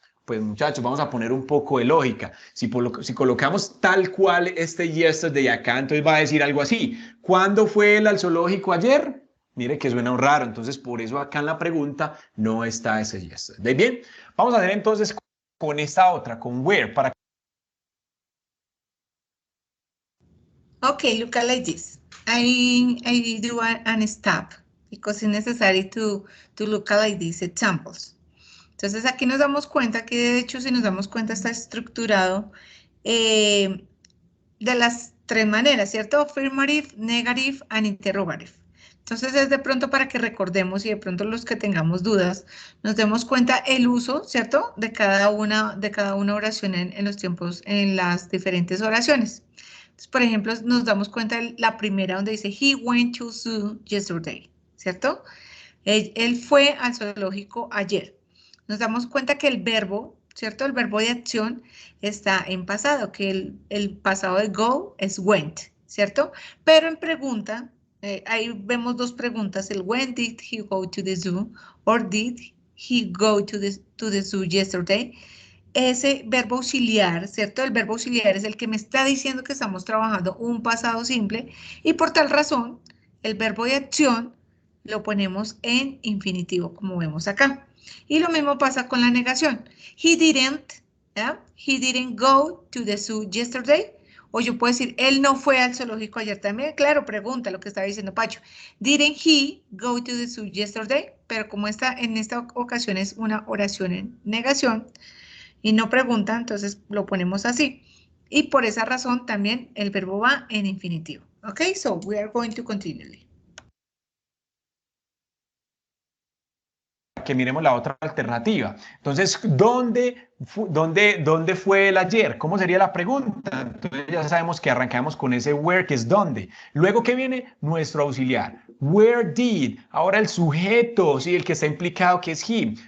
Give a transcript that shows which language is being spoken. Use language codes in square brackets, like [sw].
[es] Pues muchachos, vamos a poner un poco de lógica. Si colocamos tal cual este yesterday acá, entonces va a decir algo así. ¿Cuándo fue él al zoológico ayer? Mire que suena raro, entonces por eso acá en la pregunta no está ese yesterday. Bien, vamos a hacer entonces con esta otra, con where, para. [en] Okay, look at like this. I do an stop because it's necessary to look at like these examples. [es] Entonces aquí nos damos cuenta que de hecho si nos damos cuenta está estructurado de las tres maneras, ¿cierto? [en] Affirmative, negative and interrogative. [es] Entonces es de pronto para que recordemos y de pronto los que tengamos dudas nos demos cuenta el uso, ¿cierto? De cada una oración en los tiempos, en las diferentes oraciones. Entonces, por ejemplo, nos damos cuenta de la primera donde dice [en] he went to zoo yesterday, [es] ¿cierto? Él fue al zoológico ayer. Nos damos cuenta que el verbo, ¿cierto? El verbo de acción está en pasado, que el pasado de go es went, ¿cierto? Pero en pregunta, ahí vemos dos preguntas, el [en] when did he go to the zoo or did he go to the zoo yesterday. [es] Ese verbo auxiliar, ¿cierto? El verbo auxiliar es el que me está diciendo que estamos trabajando un pasado simple y por tal razón el verbo de acción lo ponemos en infinitivo como vemos acá. Y lo mismo pasa con la negación. [en] He didn't go to the zoo yesterday. [es] O yo puedo decir, él no fue al zoológico ayer también. Claro, pregunta lo que estaba diciendo Pacho. [en] Didn't he go to the zoo yesterday? [es] Pero como en esta ocasión es una oración en negación y no pregunta, entonces lo ponemos así. Y por esa razón también el verbo va en infinitivo. [en] Ok, so we are going to continue. [es] Que miremos la otra alternativa. Entonces, ¿dónde fue el ayer? ¿Cómo sería la pregunta? Entonces ya sabemos que arrancamos con ese where, que es dónde. Luego, ¿qué viene? Nuestro auxiliar. [en] Where did? [es] Ahora el sujeto, ¿sí? El que está implicado, que es he.